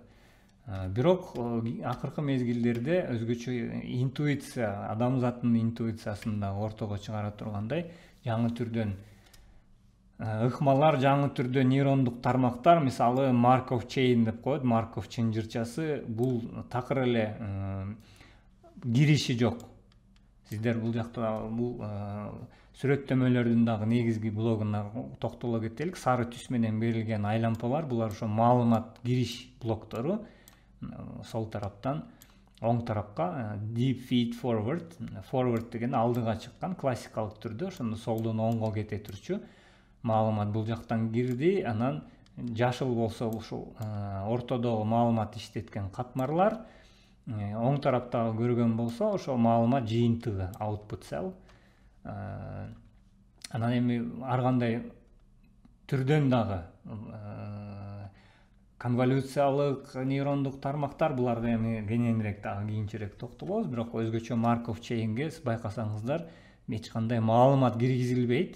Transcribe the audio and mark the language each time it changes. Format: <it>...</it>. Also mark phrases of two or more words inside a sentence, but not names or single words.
<ky>Бирок акыркы мезгилдерде өзгөчө интуиция, адамзаттын интуициясында ортого чыгара тургандай жаңы түрдөн ыкмалар, жаңы түрдө нейрондук тармактар, мисалы Markov chain деп коет, Markov чынжырчасы, бул такыр эле кириши жок. Сиздер бул жакта бул сүрөттөмөлөрдүн дагы негизги блогуна токтоло кетелик. Сары түс менен берилген айлампалар, булар ошо маалымат кириш блоктору. Сол тараптан оң тарапка</ky> <en>deep feed forward, forward</en> <ky>деген алдыга чыккан классикалык түрдө, ошондо солдон оңго кете турчу маалымат бул жактан кирди. Анан жашыл болсо ушул ортодогу маалымат иштеткен катмарлар, оң тараптагы көргөн болсо ошол маалымат жыйынтыгы,</ky> <en>output cell.</en> <ky>Анан эми ар кандай түрдөн дагы конволюциялык нейрондук тармактар, буларга эми кененирээк дагы кийинчерээк токтолобуз. Бирок өзгөчө Markov chain'ге байкасаңыздар эч кандай маалымат киргизилбейт.</ky>